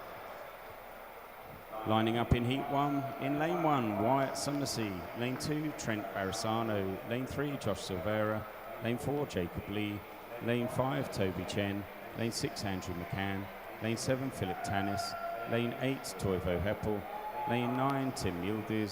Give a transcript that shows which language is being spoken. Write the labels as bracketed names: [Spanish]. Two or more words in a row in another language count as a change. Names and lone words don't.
[English] Lining up in Heat 1, in Lane 1, Wyatt Summersea. Lane 2, Trent Barisano. Lane 3, Josh Silvera. Lane 4, Jacob Lee. Lane 5, Toby Chen. Lane 6, Andrew McCann. Lane 7, Philip Tannis. Lane 8, Toivo Heppel. Lane 9, Tim Yildiz.